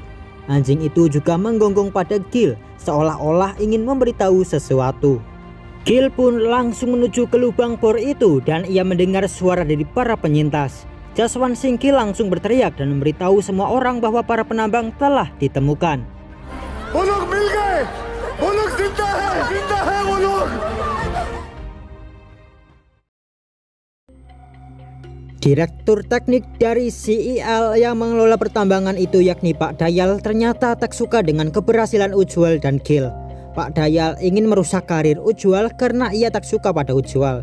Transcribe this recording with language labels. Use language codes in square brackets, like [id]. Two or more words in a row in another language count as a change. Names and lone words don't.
[id] Anjing itu juga menggonggong pada Gil seolah-olah ingin memberitahu sesuatu. Gil pun langsung menuju ke lubang bor itu dan ia mendengar suara dari para penyintas. Jaswant Singh Gill langsung berteriak dan memberitahu semua orang bahwa para penambang telah ditemukan. [hi] वो लोग मिल गए, वो लोग जिंदा है वो लोग. [id] Direktur teknik dari CIL yang mengelola pertambangan itu yakni Pak Dayal ternyata tak suka dengan keberhasilan Ujwal dan Gill. Pak Dayal ingin merusak karir Ujwal karena ia tak suka pada Ujwal.